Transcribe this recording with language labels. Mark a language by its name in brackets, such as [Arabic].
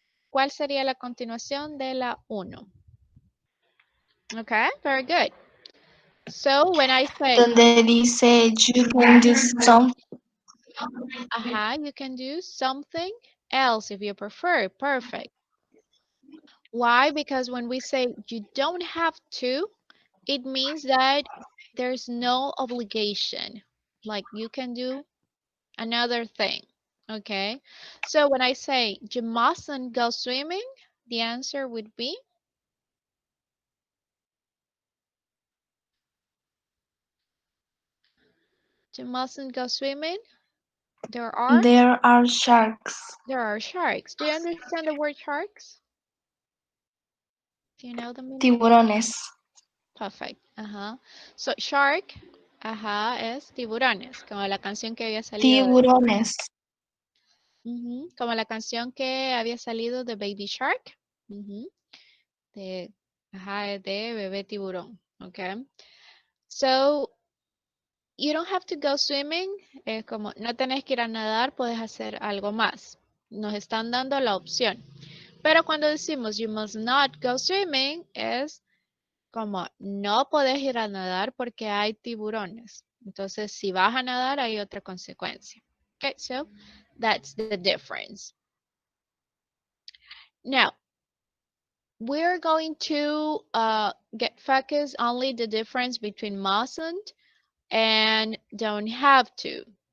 [Spanish] ¿Cuál sería la continuación de la 1? [English] Okay, very good. So when I say [Spanish] Donde dice [English] you can do something. You can do something else if you prefer. Perfect. Why? Because when we say you don't have to, it means that there's no obligation. Like you can do another thing. Okay. So when I say you mustn't go swimming, the answer would be you mustn't go swimming. There are There are sharks. there are sharks. Do you understand the word sharks? Do you know the meaning? [Spanish] Tiburones. [English] Perfect. So shark, [Spanish] es tiburones, como la canción que había salido de, Tiburones. como la canción que había salido de Baby Shark, de, de bebé tiburón. [English] Okay. So you don't have to go swimming. [Spanish] Es como no tenés que ir a nadar, puedes hacer algo más. Nos están dando la opción. Pero cuando decimos [English] you must not go swimming, [Spanish] es como no puedes ir a nadar porque hay tiburones. Entonces, si vas a nadar, hay otra consecuencia. [English] Okay, so that's the difference. Now, we're going to get focused only the difference between mustn't and don't have to.